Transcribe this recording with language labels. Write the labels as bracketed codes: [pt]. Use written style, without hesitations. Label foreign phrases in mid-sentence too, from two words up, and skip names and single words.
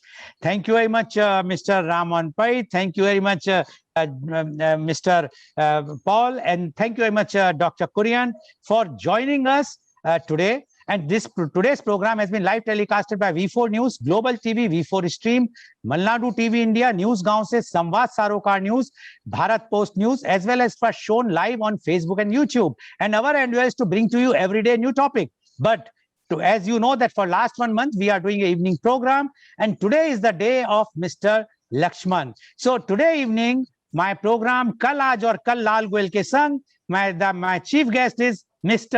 [en] Thank you very much, Mr. Raman Pai. Thank you very much, Mr. Paul, and thank you very much, Dr. Kurian, for joining us today. And today's program has been live telecasted by V4 News, Global TV, V4 Stream, Malnadu TV India, News Gaon se, Samvad Sarokar News, Bharat Post News, as well as for shown live on Facebook and YouTube. And our endeavor is to bring to you every day new topic. But as you know that for last 1 month, we are doing an evening program. And today is the day of Mr. Lakshman. So today evening, my program, Kal Aaj aur Kal Lal Goyal ke Sang, my chief guest is Mr.